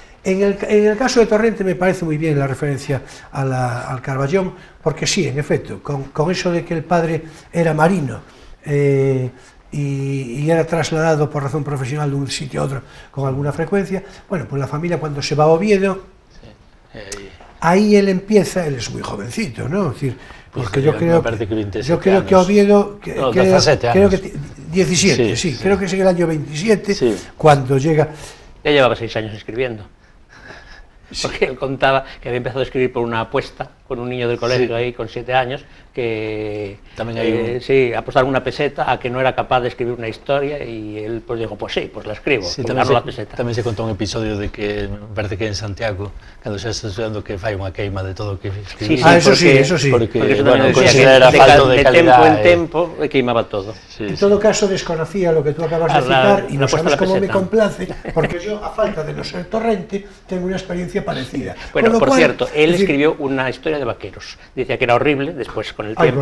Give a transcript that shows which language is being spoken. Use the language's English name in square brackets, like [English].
[Spanish] En el caso de Torrente me parece muy bien la referencia al Carballón, porque sí, en efecto, con eso de que el padre era marino y era trasladado por razón profesional de un sitio a otro con alguna frecuencia, bueno, pues la familia cuando se va a Oviedo, ahí él empieza, él es muy jovencito, ¿no? Es decir, porque yo creo que Oviedo, creo que 17, sí, creo que es en el año 27, cuando llega... Ya llevaba 6 años escribiendo. Porque él contaba que había empezado a escribir por una apuesta con un niño del colegio ahí con 7 años que sí, apostaron una peseta a que no era capaz de escribir una historia y él pues dijo, pues sí, pues la escribo, sí, pues ganó la peseta. [Galician] Tamén se contou un episodio de que, me parece que en Santiago, cando xa está estudiando, que fai unha queima de todo o que escribí. [Spanish] Eso sí. Porque eso bueno, considera falta de calidad. [Galician] De tempo en tempo queimaba todo. [Spanish] En todo caso desconocía lo que tú acabas de citar y no sabes cómo me complace, porque yo, a falta de no ser Torrente, tengo una experiencia parecida. Bueno, por cierto, él escribió una historia de vaqueros. Decía que era horrible, después con el tiempo...